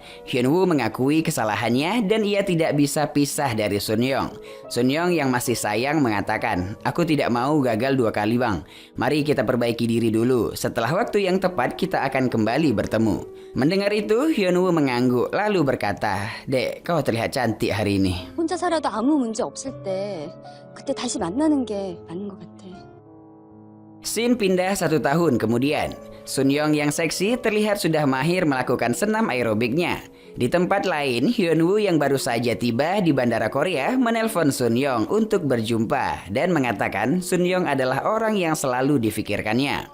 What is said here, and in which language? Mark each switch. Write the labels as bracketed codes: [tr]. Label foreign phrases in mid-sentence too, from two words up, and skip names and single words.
[id] Hyun Woo mengakui kesalahannya dan ia tidak bisa pisah dari Sun Young. Sun Young yang masih sayang mengatakan, "Aku tidak mau gagal 2 kali bang. Mari kita perbaiki diri dulu. Setelah waktu yang tepat kita akan kembali bertemu." Mendengar itu, Hyun Woo mengangguk lalu berkata, "Dek, kau terlihat cantik hari ini." [ko] 혼자 살아도 아무 문제 없을 때 그때 다시 만나는 게 맞는 것 같아. [id] Scene pindah 1 tahun kemudian. Sun Young yang seksi terlihat sudah mahir melakukan senam aerobiknya. Di tempat lain, Hyun Woo yang baru saja tiba di bandara Korea menelpon Sun Young untuk berjumpa dan mengatakan Sun Young adalah orang yang selalu difikirkannya.